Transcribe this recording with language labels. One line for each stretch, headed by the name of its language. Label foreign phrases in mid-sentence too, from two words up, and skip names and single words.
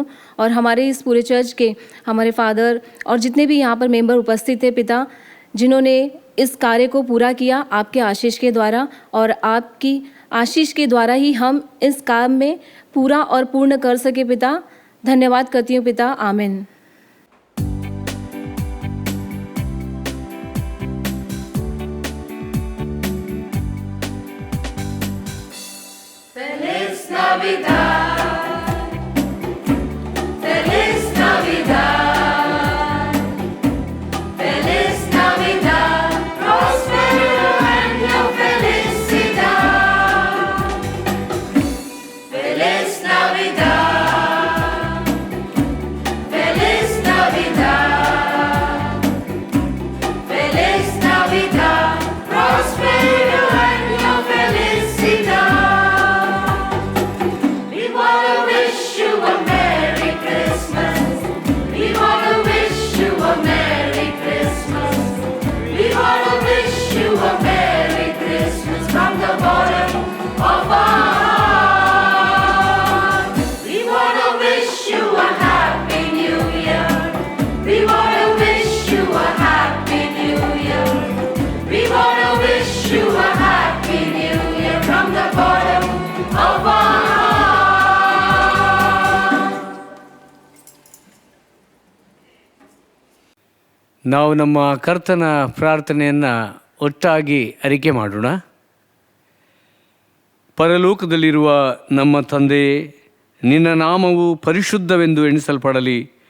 Hindi: और हमारे इस पूरे चर्च के हमारे फादर और जितने भी यहाँ पर मेंबर उपस्थित थे पिता, जिन्होंने इस कार्य को पूरा किया आपके आशीष के द्वारा, और आपकी आशीष के द्वारा ही हम इस काम में पूरा और पूर्ण कर सके पिता। धन्यवाद करती हूँ पिता, आमीन।
Spanish: Feliz Navidad, Feliz Navidad, Feliz Navidad, prospero año, felicidad. Feliz Navidad, Feliz Navidad, Feliz Navidad, prospero año, felicidad.
English: We wanna wish you a Merry Christmas. We wanna wish you a Merry Christmas. We wanna wish you a Merry Christmas from the bottom of our heart. We wanna wish you a Happy New Year. We wanna wish you a Happy New Year. We wanna wish you a Happy New Year from the bottom of our heart.
Kannada: ನಾವು ನಮ್ಮ ಕರ್ತನ ಪ್ರಾರ್ಥನೆಯನ್ನು ಒಟ್ಟಾಗಿ ಅರಿಕೆ ಮಾಡೋಣ. ಪರಲೋಕದಲ್ಲಿರುವ ನಮ್ಮ ತಂದೆಯೇ, ನಿನ್ನ ನಾಮವು ಪರಿಶುದ್ಧವೆಂದು ಎಣಿಸಲ್ಪಡಲಿ.